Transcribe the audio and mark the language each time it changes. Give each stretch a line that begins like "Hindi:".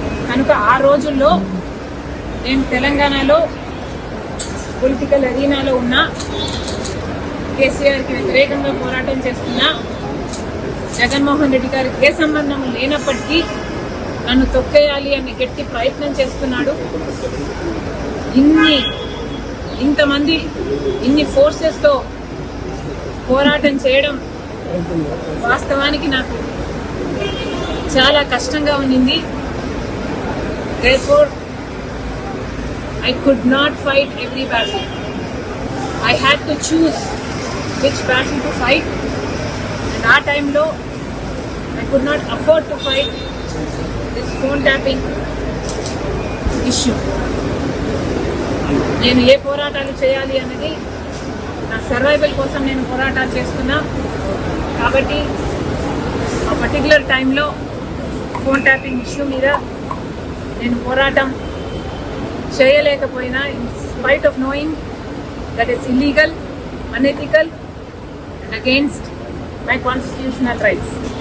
Telugu: కనుక ఆ రోజుల్లో నేను తెలంగాణలో పొలిటికల్ అరీనాలో ఉన్న కేసీఆర్కి వ్యతిరేకంగా పోరాటం చేస్తున్నా జగన్మోహన్ రెడ్డి గారికి ఏ సంబంధం లేనప్పటికీ నన్ను తొక్కేయాలి అని గట్టి ప్రయత్నం చేస్తున్నాడు. ఇంతమంది ఇన్ని ఫోర్సెస్తో పోరాటం చేయడం వాస్తవానికి నాకు చాలా కష్టంగా ఉన్నింది.
English: Therefore, I could not fight every battle. I had to choose which battle to fight. And our time low, I could not afford to fight this phone tapping issue.
Telugu: నేను ఏ పోరాటాలు చేయాలి అన్నది నా సర్వైవల్ కోసం నేను పోరాటాలు చేస్తున్నా. కాబట్టి ఆ పర్టికులర్ టైంలో ఫోన్ ట్యాపింగ్ ఇష్యూ మీద నేను పోరాటం చేయలేకపోయినా
English: In spite of knowing that it's illegal, unethical and against my constitutional rights.